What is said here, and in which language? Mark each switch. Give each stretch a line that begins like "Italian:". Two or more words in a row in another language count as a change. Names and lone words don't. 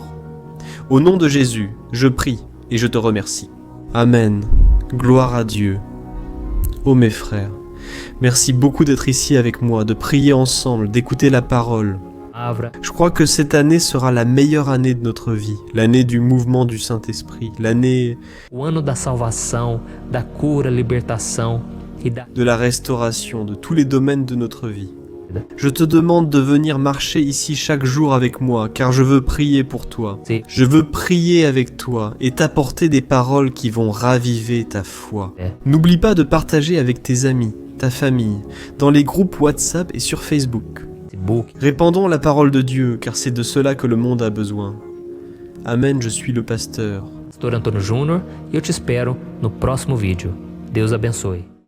French: Au nom de Jésus, je prie et je te remercie. Amen. Gloire à Dieu. Ô mes frères, merci beaucoup d'être ici avec moi, de prier ensemble, d'écouter la parole. Je crois que cette année sera la meilleure année de notre vie, l'année du mouvement du Saint-Esprit, l'année
Portuguese: O ano da salvação, da cura, libertação e da
French: de la restauration de tous les domaines de notre vie. Je te demande de venir marcher ici chaque jour avec moi, car je veux prier pour toi. Je veux prier avec toi et t'apporter des paroles qui vont raviver ta foi. N'oublie pas de partager avec tes amis, ta famille, dans les groupes WhatsApp et sur Facebook. Répandons la parole de Dieu, car c'est de cela que le monde a besoin. Amen, je suis le pasteur.
Portuguese: Pastor Antônio Júnior e eu te espero no próximo vídeo. Deus abençoe.